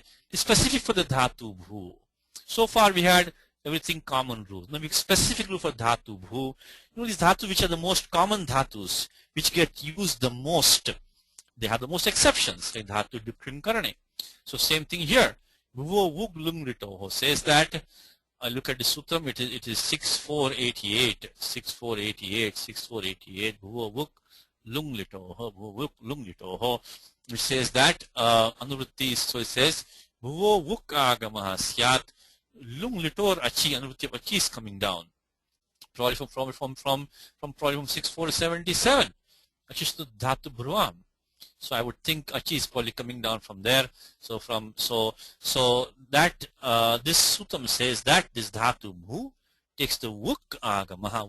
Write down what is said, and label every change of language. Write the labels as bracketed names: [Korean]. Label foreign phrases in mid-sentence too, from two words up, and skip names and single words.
[English] It's specific for the [Sanskrit] dhatu bhu. [English] So far we had everything common rule. Now we specific rule for [Sanskrit] dhatu bhu. [English] You know these dhatu which are the most common dhatus, which get used the most. They have the most exceptions, like [Sanskrit] dhatu dukrim karane. [English] So same thing here. [Sanskrit] Bhuvo vug lung ritoho says that. [English] I look at the sutram. It is 6488, 6488, 6488. [Sanskrit] Bhuvo vug lung litoho, bhuvo vug lung litoho, [English] which says that anuvritti. So it says [Sanskrit] bhuvo vug agamaha syat lung litor achi. [English] Anuvritti of achi is coming down. Probably from 6477. [Sanskrit] Achishtu dhatu bhruvam. [English] So I would think achi is probably coming down from there. So that this suttam says that this [Sanskrit] dhatu bhu [English] takes the [Sanskrit] vuk agamaha.